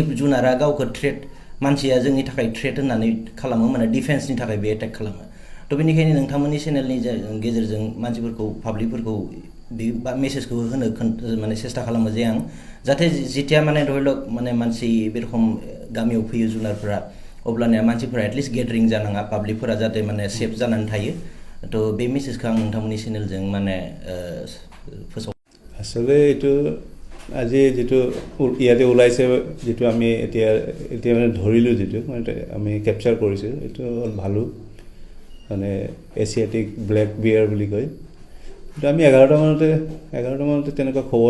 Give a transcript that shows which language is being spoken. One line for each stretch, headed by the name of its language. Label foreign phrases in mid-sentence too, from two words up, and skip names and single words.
Bodo: जुनारा गावखौ थ्रेट मानसिया जोंनि थाखाय थ्रेट होननानै खालामो माने डिफेन्सनि थाखाय बे एटाक खालामो थ' बेनिखायनो नोंथांमोननि चेनेलनि गेजेरजों मानसिफोरखौ पाब्लिकफोरखौ बे मेसेजखौ होनो माने सेस्था खालामो जे आं जाहाथे जेतिया माने धरिलक माने मानसि बे रखम गामियाव फैयो जुनारफोरा अब्लानिया मानसिफोरा एटलिस्ट गेदारिं जानाङा पाब्लिकफोरा जाहाथे माने सेफ जानानै थायो थ' बे मेसेजखौ आं नोंथांमोननि चेनेलजों माने फोसाव
Assamese: আসলে এইটো আজি যিটো ইয়াতে ওলাইছে যিটো আমি এতিয়া মানে ধৰিলোঁ যিটো মানে আমি কেপচাৰ কৰিছোঁ এইটো হ'ল ভালু মানে
English: Asiatic black bear
Assamese: বুলি কয় তো আমি 11টা মানতে তেনেকুৱা খবৰ